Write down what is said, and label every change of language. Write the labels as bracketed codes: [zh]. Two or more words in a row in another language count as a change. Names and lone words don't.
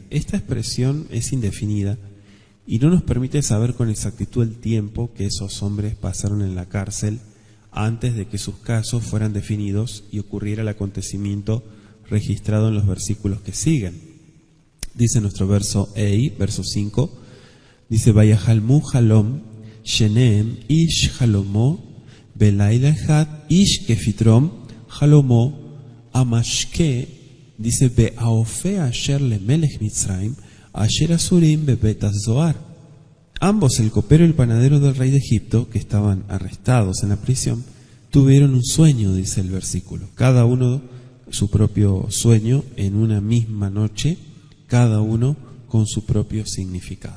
[es] Esta expresión es indefinida y no nos permite saber con exactitud el tiempo que esos hombres pasaron en la cárcel antes de que sus casos fueran definidos y ocurriera el acontecimiento registrado en los versículos que siguen. Dice nuestro verso 5, dice, [he] ויחלמו חלום שניהם איש חלמו בלילה אחד איש כפתרון חלמו המשקה, dice, והאפה אשר למלך מצרים אשר אסורים בבית הסהר. [es] Ambos, el copero y el panadero del rey de Egipto, que estaban arrestados en la prisión, tuvieron un sueño, dice el versículo. Cada uno su propio sueño en una misma noche, cada uno con su propio significado.